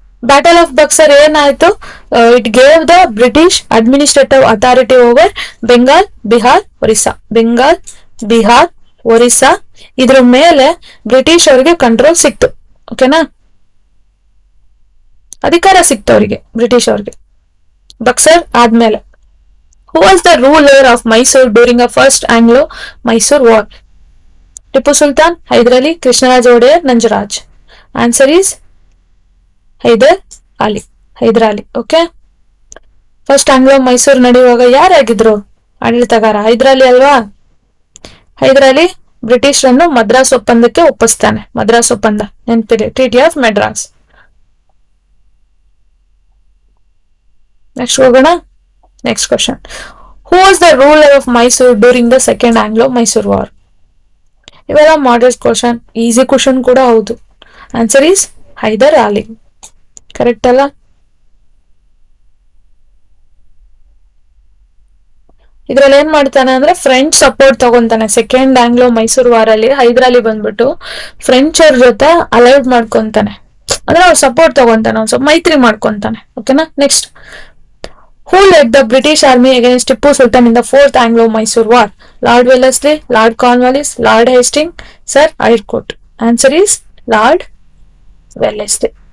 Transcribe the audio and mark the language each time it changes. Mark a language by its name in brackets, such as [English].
[English] battle of Buxar [Kannada] ಏನಾಯ್ತು? [English] It gave the British administrative authority over Bengal, Bihar, Orissa. [Kannada] Bengal, Bihar, Orissa ಇದ್ರ ಮೇಲೆ ಬ್ರಿಟಿಷ್ ಅವರಿಗೆ ಕಂಟ್ರೋಲ್ ಸಿಕ್ತು. ಓಕೆನಾ. ಅಧಿಕಾರ ಸಿಕ್ತು ಅವರಿಗೆ, ಬ್ರಿಟಿಷ್ ಅವ್ರಿಗೆ, ಬಕ್ಸರ್ ಆದ್ಮೇಲೆ. [English] Who was the ruler of Mysore during the first Anglo-Mysore war? Tipu Sultan, Hyder Ali, Krishnaraj Odear, Nanjaraj. Answer is Hyder Ali. Hyder Ali. Okay. [Kannada] First Anglo Mysuru ನಡೆಯುವಾಗ ಯಾರಾಗಿದ್ರು ಆಡಳಿತಗಾರ? ಹೈದರ್ ಅಲಿ ಅಲ್ವಾ? ಹೈದರ್ ಅಲಿ ಬ್ರಿಟಿಷರನ್ನು ಮದ್ರಾಸ್ ಒಪ್ಪಂದಕ್ಕೆ ಒಪ್ಪಿಸ್ತಾನೆ. ಮದ್ರಾಸ್ ಒಪ್ಪಂದ ನೆನಪಿದೆ, ಟ್ರೀಟಿ ಆಫ್ ಮೆಡ್ರಾಸ್. ನೆಕ್ಸ್ಟ್ ಹೋಗೋಣ. [English] Next question. Who was the ruler of Mysore during the second Anglo Mysore war? [Kannada] ಇವೆಲ್ಲ modern question, easy question ಕೂಡ ಹೌದು. [English] Answer is Hyder Ali. [Kannada] Correct ಅಲ್ಲ? ಇದ್ರಲ್ಲಿ ಏನ್ ಮಾಡ್ತಾನೆ ಅಂದ್ರೆ French support ತಗೊಂತಾನೆ. Second Anglo Mysuru war ಅಲ್ಲಿ ಹೈದರ್ ಅಲಿ ಬಂದ್ಬಿಟ್ಟು ಫ್ರೆಂಚ್ ಅವ್ರ ಜೊತೆ ಅಲೈಡ್ ಮಾಡ್ಕೊಂತಾನೆ, ಅಂದ್ರೆ ಅವ್ರ ಸಪೋರ್ಟ್ ತಗೊಂತಾನೆ, ಅವ್ನು ಸ್ವಲ್ಪ ಮೈತ್ರಿ ಮಾಡ್ಕೊಂತಾನೆ. ಓಕೆನಾ. Next. [English] Who led the British army against Tipu Sultan in the fourth Anglo-Mysore war? Lord Wellesley, Lord Cornwallis, Lord Hastings, Sir Eyrecourt. Answer is Lord Wellesley.